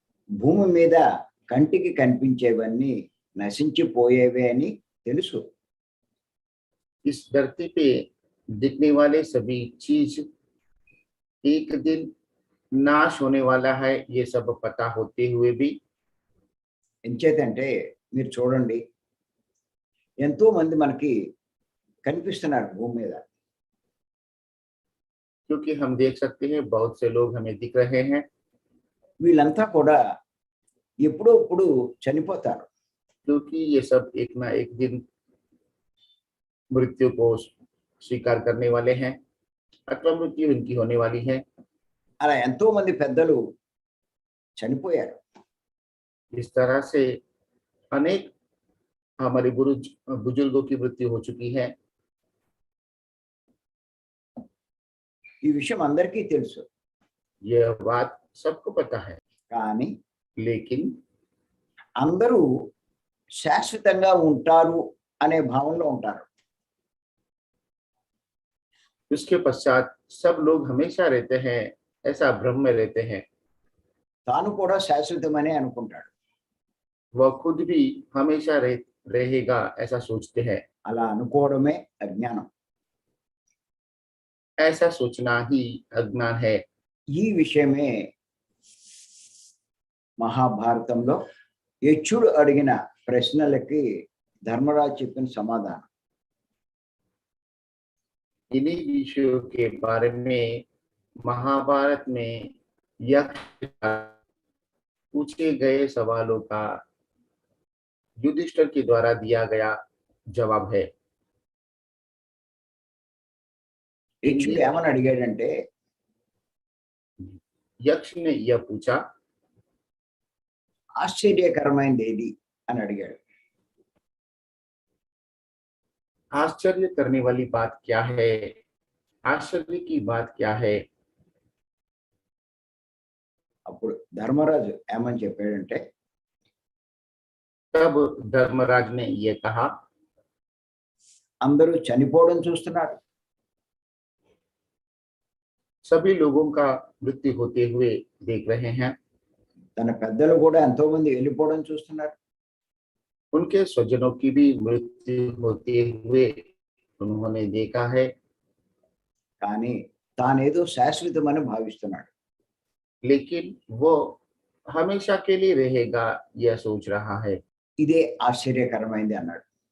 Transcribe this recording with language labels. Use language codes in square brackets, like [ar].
[te] భూమి మీద కంటికి కనిపించేవన్నీ నశించిపోయేవే అని తెలుసు. [hi] इस धरती पे दिखने वाले सभी चीज एक दिन नाश होने वाला है, ये सब पता होते हुए भी [te] ఎంచేతంటే మీరు చూడండి ఎంతో మంది మనకి కనిపిస్తున్నారు భూమి మీద. [hi] क्योंकि हम देख सकते हैं बहुत से लोग हमें दिख रहे हैं, [te] వీళ్ళంతా కూడా ఎప్పుడో ఇప్పుడు చనిపోతారు. [hi] क्योंकि ये सब एक ना एक दिन मृत्यु को स्वीकार करने वाले हैं अथवा मृत्यु इनकी होने वाली है। [te] అలా ఎంతో మంది పెద్దలు చనిపోయారు. [hi] इस तरह से अनेक हमारे बुजुर्गों की मृत्यु हो चुकी है। [te] ఈ విషయం అందరికీ తెలుసు. [hi] यह बात सबको पता है, [te] కానీ [hi] लेकिन [te] అందరూ శాశ్వతంగా ఉంటారు అనే భావనలో ఉంటారు. [hi] उसके पश्चात सब लोग हमेशा रहते हैं, ऐसा भ्रम में रहते हैं। [te] తాను కూడా శాశ్వతమనే అనుకుంటాడు. [hi] वह खुद भी हमेशा रहेगा ऐसा सोचते हैं। [te] అలా అనుకోవడమే అజ్ఞానం. [hi] ऐसा सोचना ही अज्ञान है। [te] ఈ విషయమే మహాభారతంలో యక్షుడు అడిగిన ప్రశ్నలకి ధర్మరాజు చెప్పిన సమాధానం. [hi] इन्हीं विषयों के बारे में महाभारत में यक्ष पूछे गए सवालों का युधिष्ठिर के द्वारा दिया गया जवाब है। [te] యక్షుడు ఏమని అడిగాడంటే [hi] यक्ष ने यह पूछा, [te] ఆశ్చర్యకరమైనది ఏది అని అడిగాడు. [hi] आश्चर्य करने वाली बात क्या है, आश्चर्य की बात क्या है। [te] అప్పుడు ధర్మరాజు ఏమని చెప్పాడంటే [hi] तब धर्मराज ने यह कहा, [te] అందరూ చనిపోవడం చూస్తున్నారు. [hi] सभी लोगों का मृत्यु होते हुए देख रहे हैं। [te] తన పెద్దలు కూడా ఎంతో మంది వెళ్ళిపోవడం చూస్తున్నారు. [hi] उनके स्वजनों की भी मृत्यु होते हुए उन्होंने देखा है, [te] కానీ తానేదో శాశ్వతమని భావిస్తున్నాడు. [hi] लेकिन वो हमेशा के लिए रहेगा यह सोच रहा है। [te] ఇదే ఆశ్చర్యకరమైంది అన్నాడు.